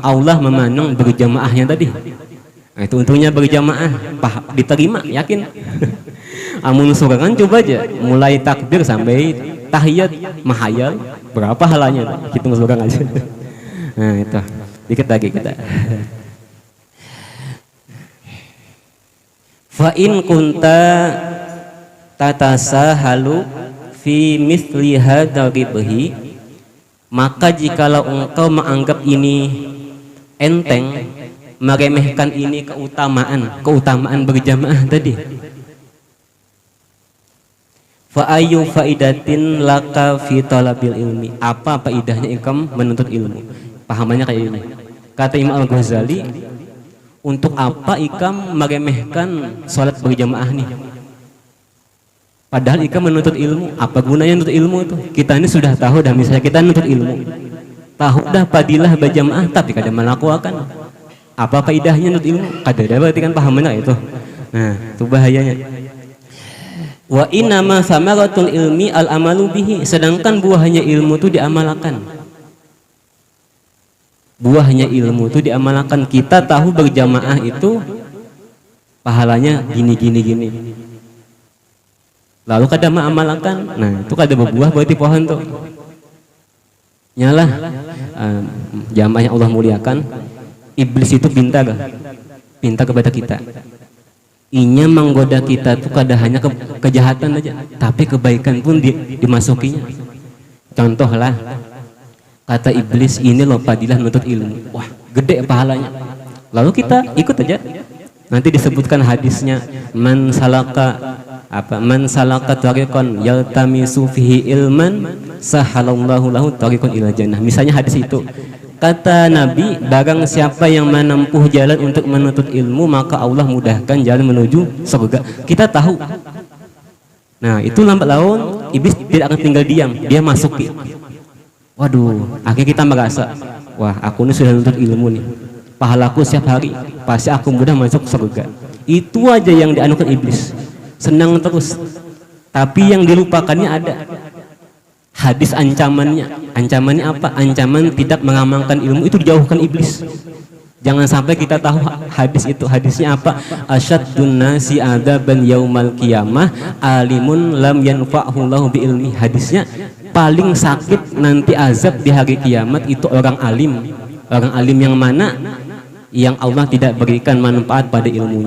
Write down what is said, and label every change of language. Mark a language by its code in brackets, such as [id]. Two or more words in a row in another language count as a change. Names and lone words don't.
[id] Allah memandang berjamaahnya tadi. Nah, itu untungnya berjamaah, diterima, yakin. [bjn] Amun surangan coba aja, mulai takbir sampai tahiyat mahayal, berapa halanya? Hitung surang aja. Nah itu, dikit lagi kita. [ar] فإن كنت تتساهل في مثل هذا الربح, [id] maka jikalau engkau menganggap ini enteng, meremehkan ini keutamaan berjamaah tadi. [ar] فأي فائدة لك في طلب العلم, [id] apa faidahnya engkau menuntut ilmu? Pahamannya kayak ini. [bjn] Kata Imam Al-Ghazali, untuk apa ikam meremehkan sholat berjamaah nih? Padahal ikam menuntut ilmu. Apa gunanya menuntut ilmu itu? Kita ini sudah tahu dah, misalnya kita menuntut ilmu. tahu dah padilah berjamaah tapi kada melakukan. [id] Apa faedahnya nut ilmu? [bjn] Kada ada berarti kan paham benar itu. [id] Nah, itu bahayanya. [ar] وإنما ثمرة العلم العمل به, [id] sedangkan buahnya ilmu itu diamalkan. Buahnya ilmu itu diamalkan. Kita tahu berjamaah itu pahalanya gini. [bjn] Lalu kada mengamalkan, nah itu kada berbuah berarti pohon tuh. [id] Nyalah jamaah yang Allah muliakan, iblis itu pintar kepada kita. [bjn] Inya menggoda kita tuh kada hanya kejahatan aja, tapi kebaikan pun dimasukinya. [id] Contohlah, kata iblis, ini loh padilah menuntut ilmu, wah gede pahalanya. Lalu kita ikut aja. Nanti disebutkan hadisnya, [ar] من سلك طريقا يلتمس فيه علما سهل الله له طريقا إلى الجنة. [id] Misalnya hadis itu. Kata Nabi, barang siapa yang menempuh jalan untuk menuntut ilmu, maka Allah mudahkan jalan menuju surga. Kita tahu. Nah, itu lambat laun iblis tidak akan tinggal diam, dia masuki. Waduh, akhirnya kita merasa, wah aku ini sudah menuntut ilmu nih, pahalaku setiap hari, pasti aku mudah masuk surga. Itu aja yang dianukan iblis, senang terus. Tapi yang dilupakannya ada hadis ancamannya apa? Ancaman tidak mengamalkan ilmu itu dijauhkan iblis. Jangan sampai kita tahu hadis itu. Hadisnya apa? [ar] أشد الناس عذابا يوم القيامة عالم لم ينفعه الله بعلمه. [id] Hadisnya paling sakit nanti azab di hari kiamat itu orang alim. Orang alim yang mana? Yang Allah tidak berikan manfaat pada ilmunya.